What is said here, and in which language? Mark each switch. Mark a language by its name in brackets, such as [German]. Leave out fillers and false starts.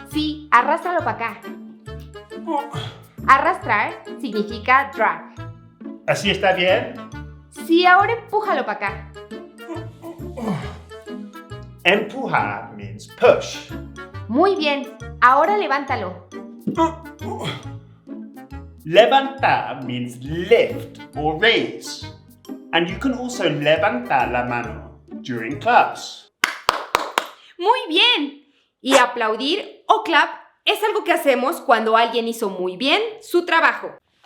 [Spanish] Sí, arrástralo para acá. Arrastrar significa drag. ¿Así está bien? Sí, ahora empújalo para acá. [English] Empujar means push. [Spanish] Muy bien, ahora levántalo. [English] Levantar means lift or raise. And you can also [Spanish] levantar la mano [English] during class. [Spanish] Muy bien. Y aplaudir o clap es algo que hacemos cuando alguien hizo muy bien su trabajo.